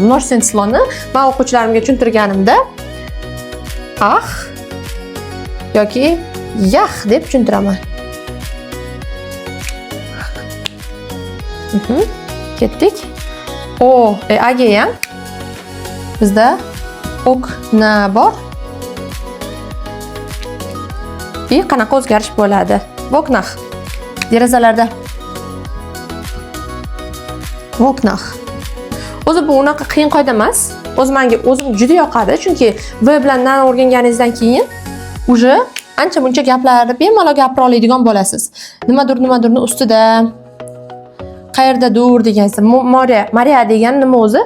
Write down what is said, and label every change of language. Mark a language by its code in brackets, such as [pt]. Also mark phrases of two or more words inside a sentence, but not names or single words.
[ru] Множественное число'ni [uz] men o'quvchilarimga tushuntirganimda yoki yah deb tushuntiraman. Ketdik. A'ga ham bizda okna bor. Qanaqa o'zgarish bo'ladi? [ru] В окнах. Derazalarda. В окнах. [uz] O'zi bu unaqa qiyin qoida emas. O'zim juda yoqadi, chunki v bilan nani o'rganganingizdan keyin уже ancha buncha gaplarni bemalol gapira oladigan bo'lasiz. Nimadirni ustida qayerdadir degansiz. Maria degani nima o'zi?